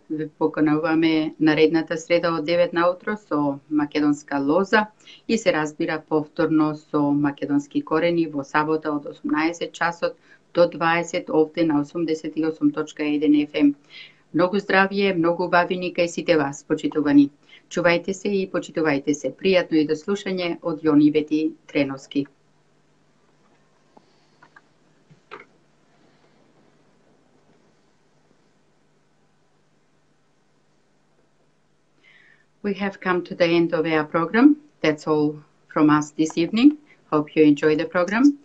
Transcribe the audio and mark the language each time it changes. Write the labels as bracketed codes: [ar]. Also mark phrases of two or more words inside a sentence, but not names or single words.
[mk] Ве покануваме наредната среда од 9 наутро со македонска лоза и се разбира повторно со македонски корени во сабота од 18 часот до 20 овде на 88.1 FM. Многу здравје, многу убавини кај сите вас, почитувани. Чувајте се и почитувајте се. Пријатно и до слушање од Јони Вети Треновски. [en] We have come to the end of our program. That's all from us this evening. Hope you enjoy the program.